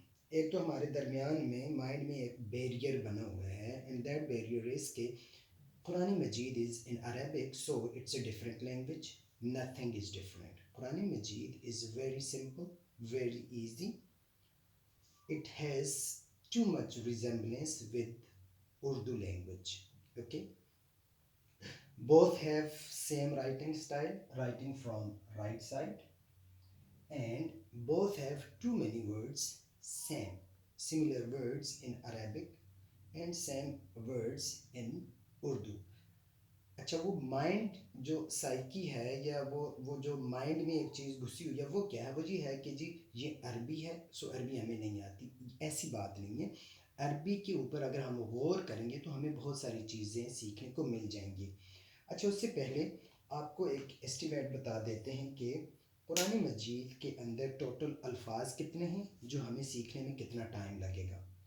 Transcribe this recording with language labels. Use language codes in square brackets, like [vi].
[ur] ایک تو ہمارے درمیان میں مائنڈ میں ایک بیریئر بنا ہوا ہے، [en] And that barrier is کہ Quran Majeed is in Arabic so it's a different language, nothing is different. Quran Majeed is very simple, very easy, it has too much resemblance with Urdu language. Okay, both have same writing style, writing from right side, and both have too many words, similar words in Arabic and same words in Urdu. [ur] اچھا، وہ mind جو psyche ہے یا وہ جو mind میں ایک چیز گھسی ہوئی ہے وہ کیا ہے؟ وہ جی ہے کہ جی یہ عربی ہے سو عربی ہمیں نہیں آتی، ایسی بات نہیں ہے۔ عربی کے اوپر اگر ہم غور کریں گے تو ہمیں بہت ساری چیزیں سیکھنے کو مل جائیں گی۔ اچھا، اس سے پہلے آپ کو ایک اسٹیمیٹ بتا دیتے ہیں کہ قرآن مجید کے اندر ٹوٹل الفاظ کتنے ہیں جو ہمیں سیکھنے میں کتنا ٹائم لگے گا۔